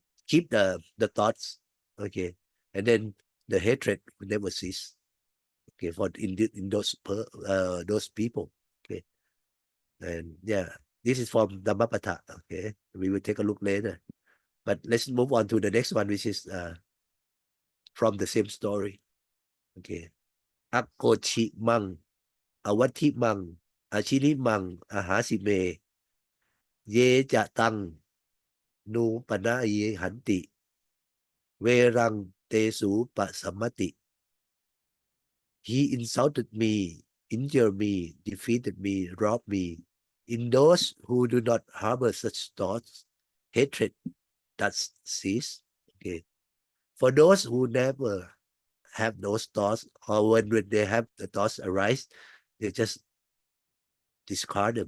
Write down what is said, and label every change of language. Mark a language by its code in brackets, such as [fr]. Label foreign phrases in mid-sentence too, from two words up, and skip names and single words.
[en] Keep the thoughts, okay, and then the hatred will never cease. Okay, for in those people, okay, and yeah, this is from Dhammapata. Okay, we will take a look later. But let's move on to the next one, which is from the same story. [pi] Okay. Akkochi mang, awati mang, achini mang, ahasi me, ye jatang, nu panaye hanti, verang tesu pasamati. [en] He insulted me, injured me, defeated me, robbed me. In those who do not harbor such thoughts, hatred does cease. Okay. For those who never have those thoughts, or when they have the thoughts arise, they just discard them.